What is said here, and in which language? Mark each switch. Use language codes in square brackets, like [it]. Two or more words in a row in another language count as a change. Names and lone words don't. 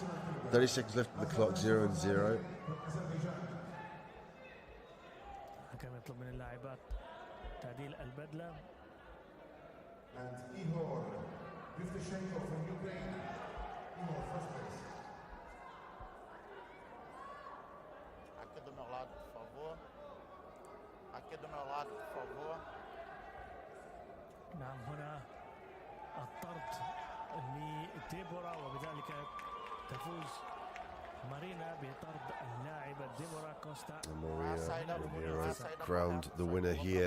[en] 30 seconds left on the clock, 0-0. And Ihor, Yevtushenko from Ukraine. Ihor, first place. [pt] Aqui do meu lado, por favor. Aqui do meu lado, por favor. [ar] نعم هنا الطرد لديبورا وبذلك تفوز مارينا بطرد اللاعبة ديبورا كوستا. [en] Maria crowned the winner here.